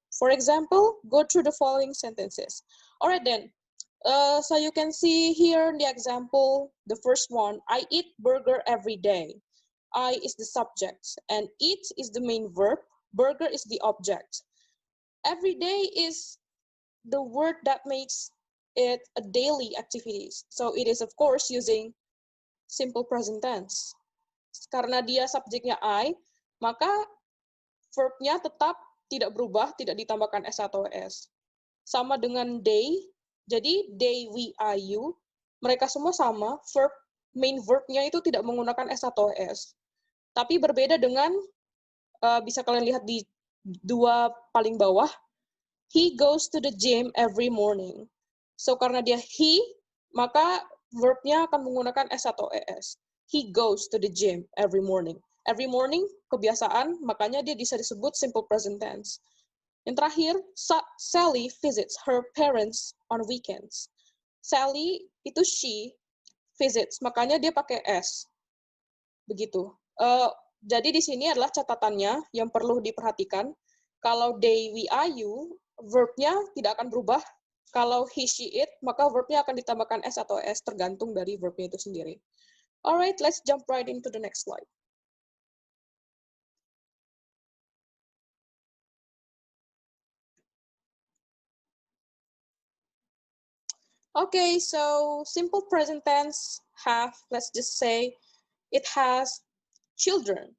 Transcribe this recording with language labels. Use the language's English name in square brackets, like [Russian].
[English] For example, go through the following sentences. All right then, so you can see here in the example, the first one, I eat burger every day. I is the subject, and eat is the main verb, burger is the object. Every day is the word that makes it a daily activity. So it is, of course, using simple present tense. [Indonesian] Karena dia subjeknya I, maka verb-nya tetap tidak berubah, tidak ditambahkan S atau S. Sama dengan they, jadi they, we, I, you, mereka semua sama, verb, main verb-nya itu tidak menggunakan S atau S. Tapi berbeda dengan, bisa kalian lihat di dua paling bawah, [English] he goes to the gym every morning. [Indonesian] So karena dia he, maka verb-nya akan menggunakan S atau ES. [English] He goes to the gym every morning. Every morning, [Indonesian] kebiasaan, makanya dia bisa disebut simple present tense. Yang terakhir, [English] Sally visits her parents on weekends. [Indonesian] Sally itu [English] she visits, [Indonesian] makanya dia pakai S. Begitu. Jadi di sini adalah catatannya yang perlu diperhatikan. Kalau they, we, I, you, verb-nya tidak akan berubah. Kalau he, she, it, maka verb-nya akan ditambahkan S atau S tergantung dari verb-nya itu sendiri. [English] Alright, let's jump right into the next slide. Okay, so simple present tense have, let's just say, it has children.